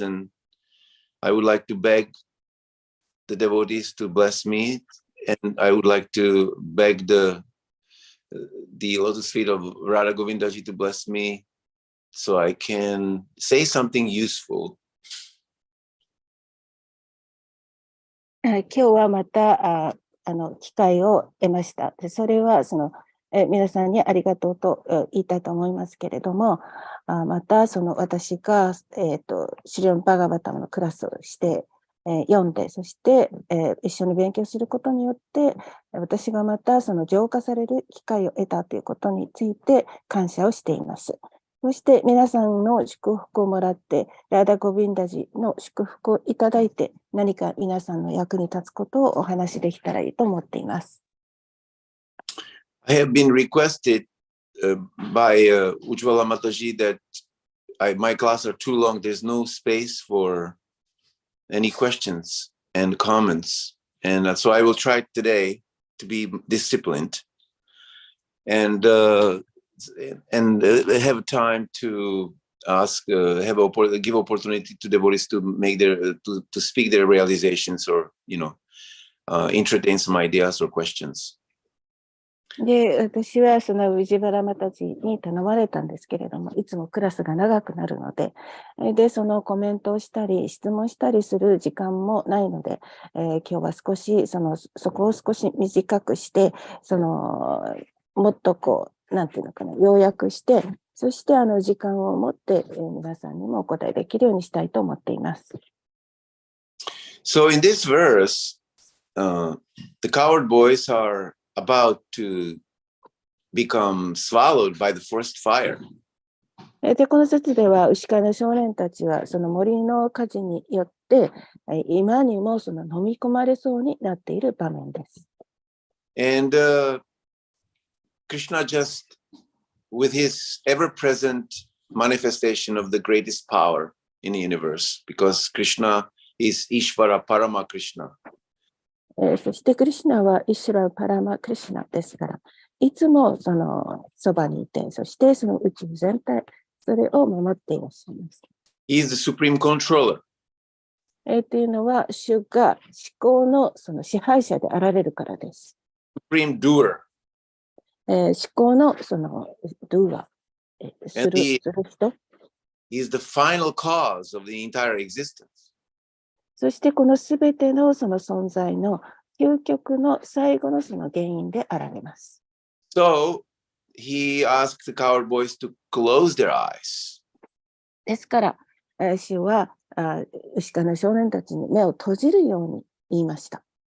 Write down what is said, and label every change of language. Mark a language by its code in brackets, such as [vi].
[en] And I would like to beg the devotees to bless me, and I would like to beg the lotus feet of Radha Govindaji to bless me, so I can say something useful. [ja] 今日はまた機会を得ました。でそれは皆さんにありがとうと言いたいと思いますけれども、また私が、シリオン・バガバタムのクラスをして、読んで、そして、一緒に勉強することによって、私がまた浄化される機会を得たということについて感謝をしています。そして皆さんの祝福をもらって、ラーダ・ゴビンダジの祝福をいただいて、何か皆さんの役に立つことをお話しできたらいいと思っています。 [en] I have been requested by Ujjwala Mataji that my classes are too long. There's no space for any questions and comments. And so I will try today to be disciplined and have time to ask, give opportunity to devotees to make to speak their realizations, or entertain some ideas or questions. [ja] で、私はウジバラマタジに頼まれたんですけれども、いつもクラスが長くなるので、で、コメントをしたり、質問したりする時間もないので、今日は少し、そこを少し短くして、もっとなんていうのかな、要約して、そして時間を持って、皆さんにもお答えできるようにしたいと思っています。 [en] So in this verse, the coward boys are about to become swallowed by the first fire. [ja] で、この説では、牛飼いの少年たちは、森の火事によって、今にも飲み込まれそうになっている場面です。 [en] And Krishna just, with his ever-present manifestation of the greatest power in the universe, because Krishna is Ishvara Parama Krishna. [ja] そしてクリシュナはイシュラ・パラマ・クリシュナですから、いつもそばにいて、そして宇宙全体、それを守っていらっしゃいます。 [en] He is the supreme controller. [ja] というのは、主が思考の支配者であられるからです。 [en] Supreme doer. [ja] 思考のdoer、する人。 [en] He is the final cause of the entire existence. [ja] そしてこのすべての存在の究極の最後の原因であられます。 [en] So he asked the coward boys to close their eyes. [ja] ですから、主は牛飼いの少年たちに目を閉じるように言いました。